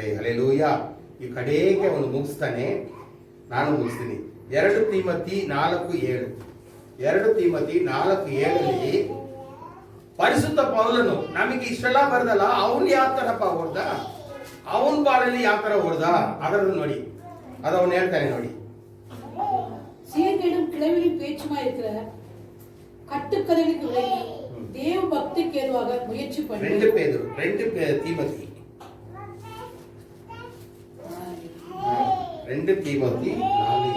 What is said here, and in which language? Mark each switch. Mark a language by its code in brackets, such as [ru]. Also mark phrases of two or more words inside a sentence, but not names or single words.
[kn] ಹಲ್ಲೆಲೂಯ. ಈ ಕಡೆಗೆ ಅವನು ಮುಗಿಸ್ತಾನೆ, ನಾನು ಮುಗಿಸ್ತೀನಿ. 2 ತಿಮೋಥಿ 4:7. 2 ತಿಮೋಥಿ 4:7 ಪರಿಶುದ್ಧ ಪೌಲನು ನಮಗೆ ಇಷ್ಟೆಲ್ಲ ಬರ್ದಲ್ಲ, ಅವನು ಯಾವ ತರಪ್ಪ ಓಡ್ದ, ಅವನ ಬಾಳಲ್ಲಿ ಯಾವ ತರ ಓಡ್ದ ಅದನ್ನು ನೋಡಿ. ಅದು ಅವನು ಹೇಳ್ತಾನೆ ನೋಡಿ. [ta] சீர்கேடும் கிளவிலும் பேச்சுமா இருக்கிற கட்டுக்கதைகளுக்கு விலகி தேவ பக்திக்கு ஏதுவாக முயற்சி பண்ணி 2 தீமோத்தி 2 தீமோத்தி 4